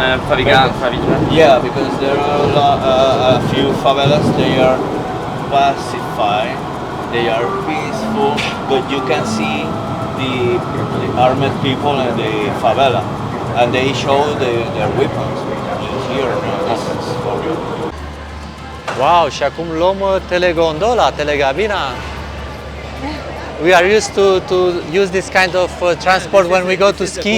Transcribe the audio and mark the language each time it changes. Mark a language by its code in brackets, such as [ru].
[en] Yeah, because there are a few favelas. They are pacified, they are peaceful, but you can see the armed people in the favela, and they show their weapons. Here, no, this is for real. [ro] Wow, și acum luăm telegondola, telegabina. [en] We are used to use this kind of transport when we go to ski.